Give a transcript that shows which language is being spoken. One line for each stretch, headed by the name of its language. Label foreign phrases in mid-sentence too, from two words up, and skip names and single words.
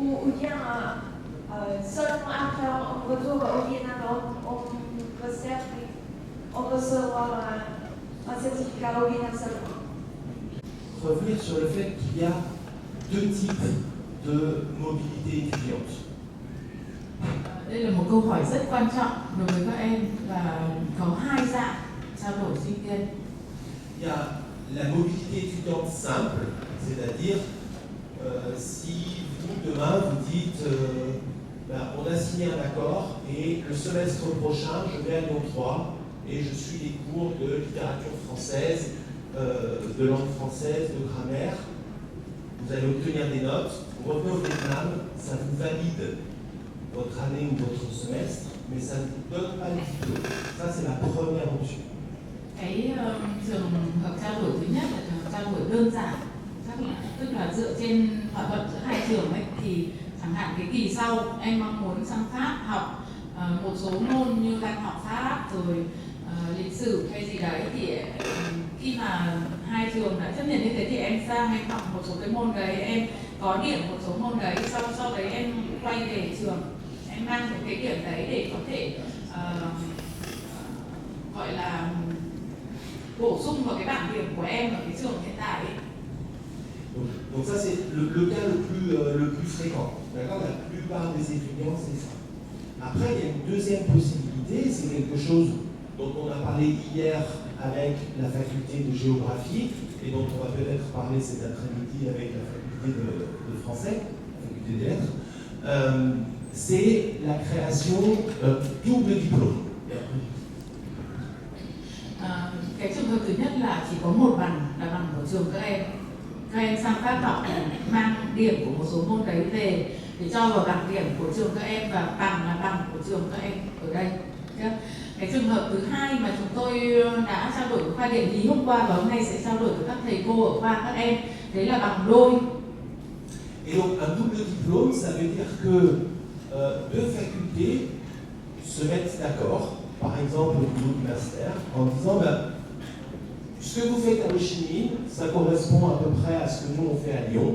French: ou bien seulement après on retourne au Vietnam, on recevoir un certificat au Vietnam seulement. Revenir sur le fait qu'il y a deux types de mobilité étudiante.
Vietnamese: Đây là một câu hỏi rất quan trọng đối với các em và có hai dạng trao đổi sinh viên.
French: Il y a la mobilité étudiante simple, c'est-à-dire si vous demain vous dites on a signé un accord et le semestre prochain je vais à Lyon 3 et je suis les cours de littérature française, de langue française, de grammaire, vous allez obtenir des notes, vous revenez au Vietnam, ça vous valide votre année ou votre semestre, mais ça ne vous donne pas le diplôme. Ça c'est la première option.
Vietnamese: Cái trường hợp trao đổi thứ nhất là trường hợp trao đổi đơn giản, tức là dựa trên thỏa thuận giữa hai trường ấy, thì chẳng hạn cái kỳ sau em mong muốn sang Pháp học một số môn như văn học Pháp rồi lịch sử hay gì đấy, thì khi mà hai trường đã chấp nhận như thế thì em sang em học một số cái môn đấy, em có điểm một số môn đấy, sau đấy em quay về trường, em mang cái điểm đấy để có thể gọi là bổ sung vào cái bảng điểm của em ở cái trường hiện tại ấy.
French: Donc ça c'est le cas le plus fréquent. D'accord, la plupart des étudiants c'est ça. Après il y a une deuxième possibilité, c'est quelque chose dont on a parlé hier avec la faculté de géographie et dont on va peut-être parler cet après-midi avec la faculté de français, la faculté des lettres. C'est la création double diplôme.
Vietnamese: Cái trường hợp thứ nhất là chỉ có một bằng là bằng của trường các em sang Pháp học mang điểm của một số môn đấy về để cho vào bảng điểm của trường các em và bằng là bằng của trường các em ở đây. Cái trường hợp thứ hai mà chúng tôi đã trao đổi với khoa địa lý hôm qua và hôm nay sẽ trao đổi với các thầy cô ở khoa các em, đấy là bằng đôi.
French: Et donc un double diplôme, ça veut dire que deux facultés se mettent d'accord, par exemple au niveau du master, en disant ce que vous faites à Ho Chi Minh, ça correspond à peu près à ce que nous on fait à Lyon.